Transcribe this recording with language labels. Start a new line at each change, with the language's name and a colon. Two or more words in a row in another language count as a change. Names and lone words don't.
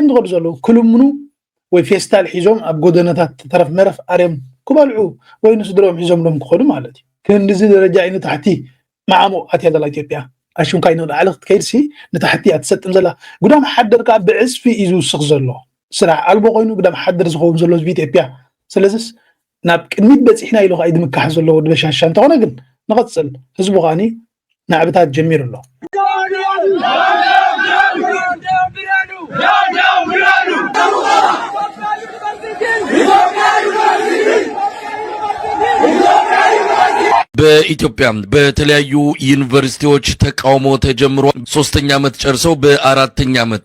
Tigrinya: ዝኸዱ ዘለዉ ክልምኑ ወይ ፌስታል ሒዞም ኣብ ጎደናታት ተረፍ መረፍ ዓርዮም ክበልዑ ወይ ንስድሮም ሒዞምሎም ክኸዱ ማለት እዩ። ክንዲዚ ደረጃ እዩ ንታሕቲ መዓሙቕ ኣትያ ዘላ ኢትዮጵያ። ኣሽምካ ንላዕሊ ክትከይድ ሲ ንታሕቲ እያ ትሰጥም ዘላ። ጉዳም ሓደር ከዓ ብዕፅፊ እዩ ዝውስኽ ዘሎ ስራሕ ኣልቦ ኮይኑ ጉዳም ሓደር ዝኸውን ዘሎ ህዝቢ ኢትዮጵያ። ስለዚስ ናብ ቅድሚት በፂሕና ኢሉ ከዓ ድምካሕ ዘለዎ ድበሻሻ እንተኾነ ግን ንቐፅል ህዝቡ ከዓኒ ናዕብታት ጀሚሩ ኣሎ።
Amharic: በኢትዮጵያ በተለያዩ ዩኒቨርሲቲዎች ተቃውሞ ተጀምሮ 3ኛ ዓመት ጨርሰው በ4ኛ ዓመት